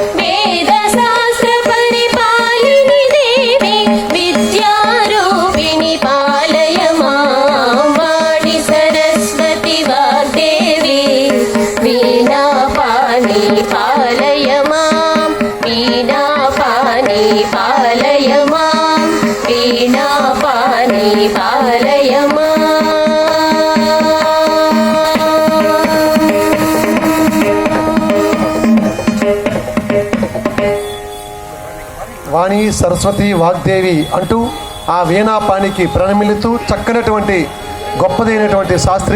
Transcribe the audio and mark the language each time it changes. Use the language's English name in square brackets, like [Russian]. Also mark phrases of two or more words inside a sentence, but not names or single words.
[Sanskrit] वेदशास्त्रपरिपालिनि देवी विद्यारूपिणि पालय मां वाणी सरस्वती वाग्देवी वीणापाणि पालय मां वीणापाणि पालय मां वीणापाणि पालय मां [Telugu] వాణి సరస్వతి వాగ్దేవి అంటూ ఆ వీణాపానికి ప్రణమిలుతూ చక్కనటువంటి గొప్పదైనటువంటి శాస్త్రీయ